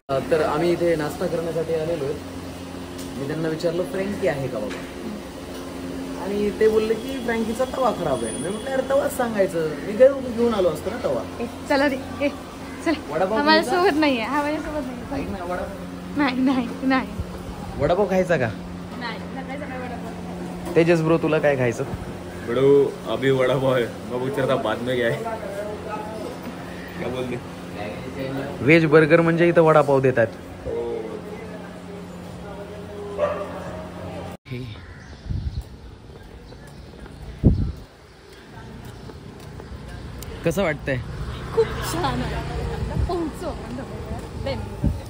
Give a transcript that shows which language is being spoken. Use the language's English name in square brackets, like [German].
[Marathi] तर आम्ही इथे नाश्ता करण्यासाठी आलेलो आहे. मी त्यांना विचारलं फ्रँकी आहे का बाबा, आणि ते बोलले की फ्रँकीचा तवा खराब आहे. मी म्हटलं यार तवाच सांगायचं, मी घेऊन आलो असतो ना तवा. चला रे, वडापाव आम्हाला सोबत नाहीये, माझ्यासोबत नाही. नाही नाही नाही. वडापाव खायचा का? नाही, वडापाव. तेजस ब्रो, तुला काय खायचं? [Hindi] बड़ो अभी वड़ा पाव है, मैं विचारता बाद में क्या है. क्या बोलते? [Marathi] व्हेज बर्गर म्हणजे इथं वडापाव देतात. कसं वाटतंय? खूप छान आहे. पोहोचो